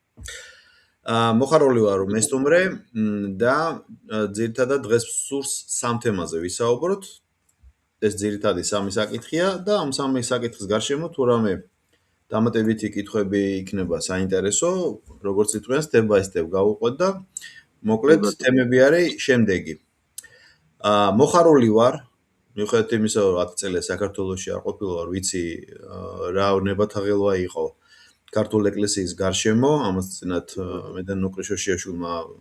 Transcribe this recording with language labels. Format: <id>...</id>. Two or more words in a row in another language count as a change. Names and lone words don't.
<ka>მოხარული ვარ რომ მესტუმრე და ძირითადად დღეს სურს სამ თემაზე ვისაუბროთ. ეს ძირითადი სამი საკითხია და ამ სამი საკითხის გარშემო თუ რამე დამატებითი კითხვები იქნება საინტერესო, როგორც იტყვიან,</ka> <en>step by step</en> <ka>გავუყვეთ და მოკლედ თემები არის შემდეგი. მოხარული ვარ მიუხედავად იმისა, რომ 10 წელია საქართველოში არ ყოფილვარ, ვიცი რა ნებათაღელვა იყო ქართულ ეკლესიის გარშემო, ამას წინათ მე და ნოყრი შოშიაშვილმა</ka>